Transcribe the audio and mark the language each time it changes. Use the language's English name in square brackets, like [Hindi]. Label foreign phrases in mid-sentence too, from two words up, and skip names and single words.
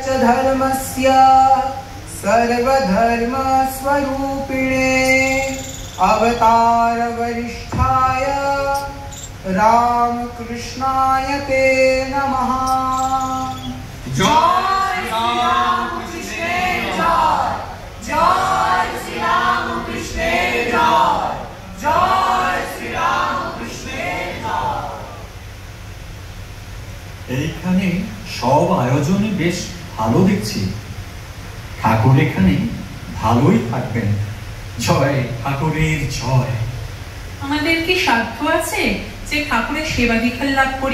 [Sanskrit] धर्मस्य सर्वधर्मस्वरूपिणे अवतार वरिष्ठाय रामकृष्णाय ते नमः। [Hindi] जय श्री राम कृष्णे जय, जय श्री राम कृष्णे जय, जय श्री राम कृष्णे जय। [Bangla] এইখানে সব আয়োজনই বেশ ভালো দেখছি। ঠাকুর এখানে ভালোই থাকবেন। জয় ঠাকুরের জয়। আমাদের কি সাধ্য আছে যে ঠাকুরের সেবা দীক্ষা লাভ করি?